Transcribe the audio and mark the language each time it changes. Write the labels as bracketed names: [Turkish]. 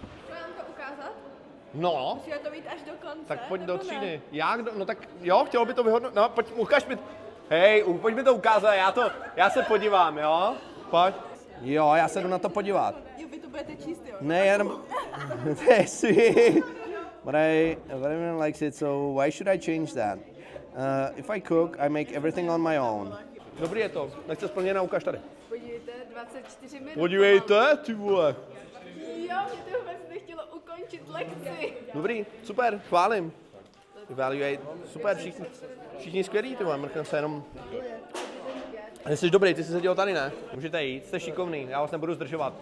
[Czech] Mám to ukázat? No, Musíme to mít až do konce, tak pojď do nebo ne? třídy. Jak? No tak jo, chtělo by to vyhodnotit. No, pojď, ukaž mi. Hej, pojď mi to ukázat, já se podívám, jo? Pojď. Jo, já se jdu na to podívat. Jo, vy to budete číst, jo? Ne, jenom... To je sweet. [English] But everyone likes it, so why should I change that? If I cook, I make everything on my own. [Czech] Dobrý je to. Nechce splněná, ukaž tady. Podívejte, 24 minut. Podívejte, ty vole. Jo, mě to vůbec nechtělo ukončit lekci. Dobrý, super, chválím. Evaluate, super, všichni skvělí, ty vole, mrknem se jenom... Ale jsi dobrý, ty jsi seděl tady, ne? Můžete jít, jste šikovný, já vás nebudu zdržovat.